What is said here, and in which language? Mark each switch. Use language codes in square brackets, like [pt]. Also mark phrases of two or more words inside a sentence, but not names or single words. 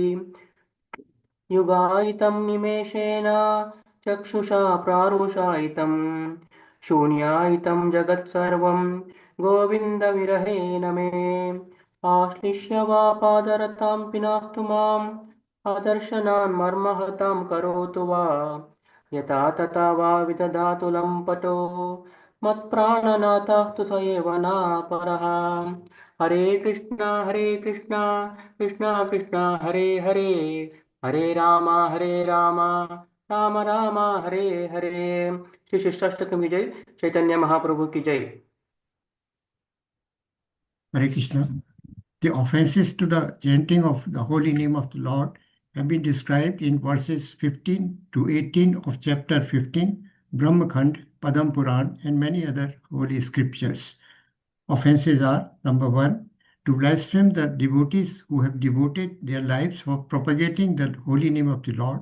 [sa] युगायितं निमेषेण चक्षुषा प्रारुषायितं शून्यायितं जगत्सर्वं गोविन्दविरहेण मे आश्लिष्य वा पादरतां पिनास्तु माम् आदर्शनान् मर्महतां करोतु वा यथा तथा वा विदधातु लम्पटो मत्प्राणनाथस्तु स एव नापरः हरे कृष्णा कृष्णा कृष्णा हरे हरे हरे राम राम राम हरे हरे। [hi] श्री शिष्टाष्टकम की जय। चैतन्य महाप्रभु की जय। [en] Hare Krishna. The offenses to the chanting of the holy name of the Lord have been described in verses 15 to 18 of chapter 15, Brahmakhand, Padam Puran, and many other holy scriptures. Offenses are: number one, to blaspheme the devotees who have devoted their lives for propagating the holy name of the Lord.